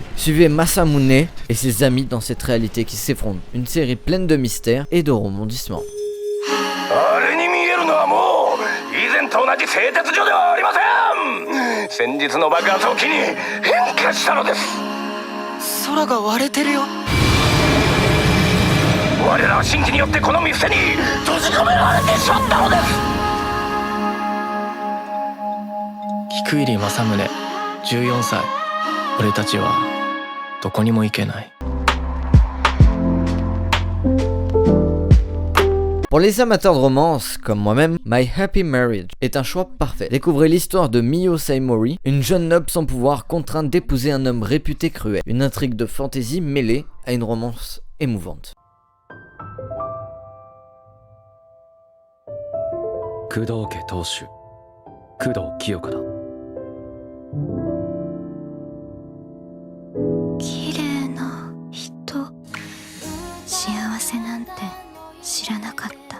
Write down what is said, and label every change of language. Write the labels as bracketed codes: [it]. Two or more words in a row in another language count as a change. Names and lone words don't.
[fr] Suivez Masamune et ses amis dans cette réalité qui s'effondre. Une série pleine de mystères et de rebondissements. [ja] あれに見えるのはもう以前と同じ製鉄所ではありません。先日の爆発を機に変化したのです。空が割れてるよ。我らは神器によってこの店に閉じ込められてしまったのです。菊入正宗、14歳。俺たちはどこにも行けない。 [fr] Pour les amateurs de romance, comme moi-même, My Happy Marriage est un choix parfait. Découvrez l'histoire de Mio Saimori, une jeune noble sans pouvoir contrainte d'épouser un homme réputé cruel. Une intrigue de fantaisie mêlée à une romance émouvante. [ja] Kudo家当主工藤清子だ。綺麗な人。幸せなんて知らなかった。